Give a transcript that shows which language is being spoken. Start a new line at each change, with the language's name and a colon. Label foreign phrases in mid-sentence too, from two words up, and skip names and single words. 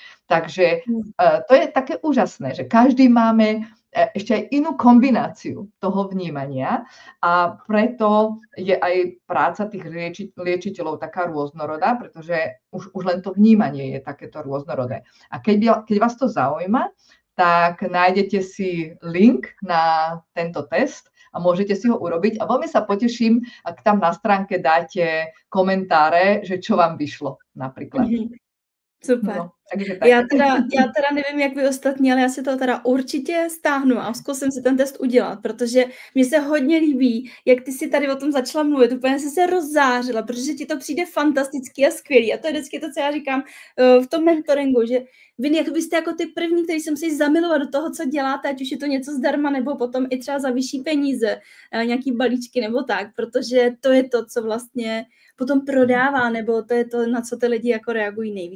Slovak: Takže to je také úžasné, že každý máme ešte aj inú kombináciu toho vnímania a preto je aj práca tých liečiteľov taká rôznorodá, pretože už len to vnímanie je takéto rôznorodé. A keď vás to zaujíma, tak nájdete si link na tento test a môžete si ho urobiť. A veľmi sa poteším, ak tam na stránke dáte komentáre, že čo vám vyšlo napríklad. Super.
Czech: No, já teda nevím, jak vy ostatní, ale já si to teda určitě stáhnu a zkusím si ten test udělat, protože mně se hodně líbí, jak ty si tady o tom začala mluvit, úplně jsi se rozzářila, protože ti to přijde fantastický a skvělý. A to je vždycky to, co já říkám v tom mentoringu, že vy byste jako ty první, který jsem se zamilovat do toho, co děláte, ať už je to něco zdarma, nebo potom i třeba za vyšší peníze, nějaký balíčky nebo tak, protože to je to, co vlastně potom prodává, nebo to je to, na co ty lidi jako reagují nejvíc.